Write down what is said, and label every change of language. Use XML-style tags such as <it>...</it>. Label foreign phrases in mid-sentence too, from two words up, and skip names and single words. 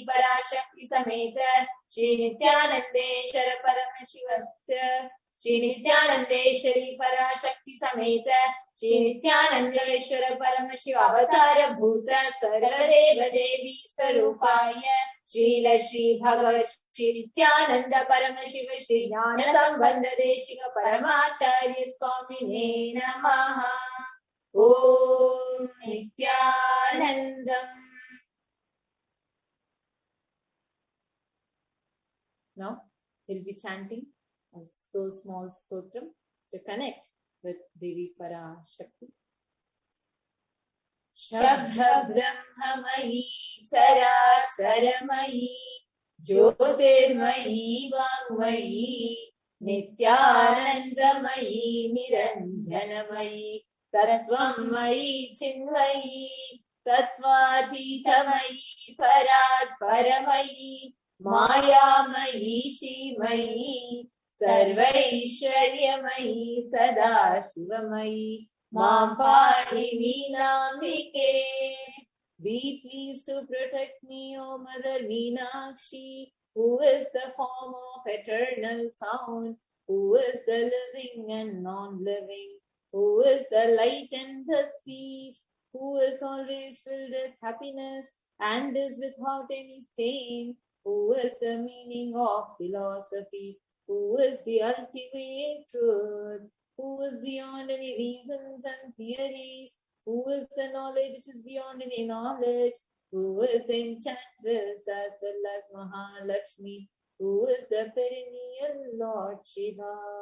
<sa>Parashakti Sameta Shri Nithyanandeshwara Paramashivasya Shri Nithyanandeshwari Parashakti Sameta Shri Nithyanandeshwara Paramashiva Avatara Bhuta Sarvadeva Devi Swarupaya Srila Shri Bhagavat Shri Nithyananda Paramashiva Shri Jnana Sambandha Deshika Paramacharya Swamine Namaha Om Nithyanandam.</sa> <en>Now we'll be chanting as those small stotram to connect with Devi Parashakti.</en> <sa>Shabda Brahmamayi Characharamai Jyotirmayi Vangmayi Nithyanandamayi Niranjanamayi Tattvamayi Chinmayi Tattvaditamayi Parat Paramayi Mayamayi Shrimayi Sarvaishwaryamayi Sadashivamayi Mam Pahi Meenambike.</sa> <en>Be pleased to protect me, O Mother Meenakshi, who is the form of eternal sound, who is the living and non-living, who is the light and the speech, who is always filled with happiness and is without any stain, who is the meaning of philosophy, who is the ultimate truth, who is beyond any reasons and theories, who is the knowledge which is beyond any knowledge, who is the enchantress as well as Mahalakshmi, who is the perennial Lord Shiva.</en>